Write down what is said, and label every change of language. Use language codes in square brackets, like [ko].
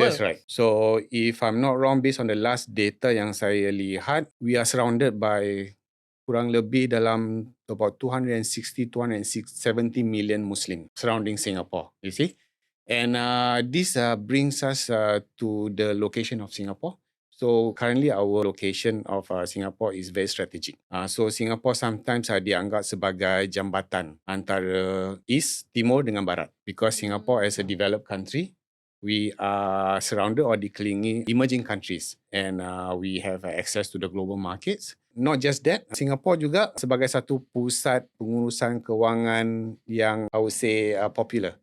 [en] That's right. So if I'm not wrong, based on the last data [ms] yang saya lihat, [en] we are surrounded by [ms] kurang lebih dalam [en] about 270 million Muslim surrounding Singapore, you see. And this brings us to the location of Singapore. So currently our location of Singapore is very strategic. So Singapore sometimes [ms] dianggap sebagai jambatan antara East, Timur dengan Barat. [en] Because Singapore as a developed country, we are surrounded or [ms] dikelilingi [en] emerging countries, and we have access to the global markets. Not just that, [ms] Singapore juga sebagai satu pusat pengurusan kewangan yang [en] I would say popular.